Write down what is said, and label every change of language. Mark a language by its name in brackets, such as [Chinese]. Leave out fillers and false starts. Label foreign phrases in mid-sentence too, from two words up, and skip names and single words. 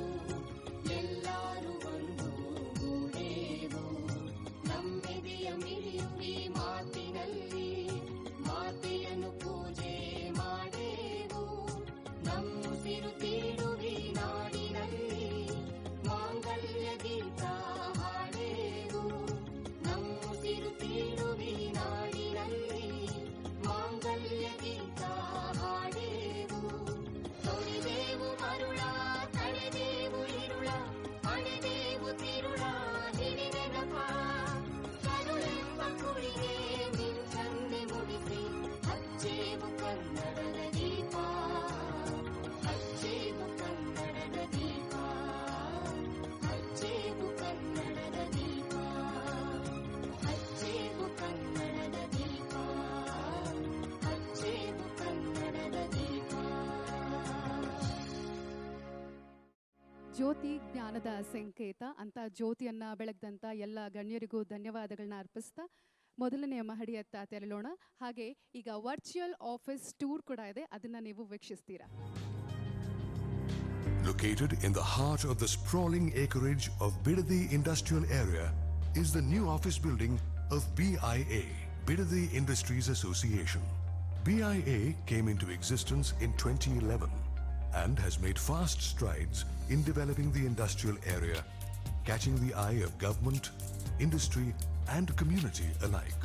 [Kannada] ಎಲ್ಲರೂ ಒಂದು ಗೂಡೇವು ನಮ್ಮೆದೆಯ ಮಿಡಿಯುವಿ ಮಾತಿನಲ್ಲಿ ಮಾತೆಯನ್ನು ಪೂಜೆ ಮಾಡೇವು ನಮ್ಮುಸಿರು ತೀಡುವಿ ನಾಡಿನಲ್ಲಿ ಮಾಂಗಲ್ಯ ಗೀತ ಹಾಡೇವು ನಮ್ಮುಸಿರು ತೀಡುವಿ ನಾಡಿನಲ್ಲಿ ಮಾಂಗಲ್ಯ ಗೀತ ಹಾಡೇವು ತೊಳಿದೇವು ಮರುಳ ತಳೆದೇವು ಇರುಳ ಅಣೆದೇವು ತಿರುಳ ಹಿಡಿ ನೆನಪ ಕರುಳೆಂಬ ಕುಳಿಗೆ ಮಿಂಚನ್ನೆ ಮುಡಿಸಿ ಹಚ್ಚೇವು ಕನ್ನಡದ ದೀಪ ಹಚ್ಚೇವು ಕನ್ನಡದ ದೀಪ ಹಚ್ಚೇವು ಕನ್ನಡದ ದೀಪ ಹಚ್ಚೇವು ಕನ್ನಡದ ದೀಪ ಹಚ್ಚೇವು ಕನ್ನಡದ ದೀಪ ಜ್ಯೋತಿ ಜ್ಞಾನದ ಸಂಕೇತ ಅಂತ ಜ್ಯೋತಿಯನ್ನ ಬೆಳಗ್ದಂತ ಎಲ್ಲ ಗಣ್ಯರಿಗೂ ಧನ್ಯವಾದಗಳನ್ನ ಅರ್ಪಿಸ್ತಾ ಮೊದಲನೆಯ ಮಹಡಿಯತ್ತ ತೆರಳೋಣ. ಹಾಗೆ ಈಗ [English] virtual office tour [Kannada] ಕೂಡ ಇದೆ, ಅದನ್ನ ನೀವು ವೀಕ್ಷಿಸ್ತೀರಾ. [English] Located in the heart of the sprawling acreage of Bidadi Industrial Area is the new office building of BIA, Bidadi Industries Association. BIA came into existence in 2011 and has made fast strides in developing the industrial area, catching the eye of government, industry and community alike.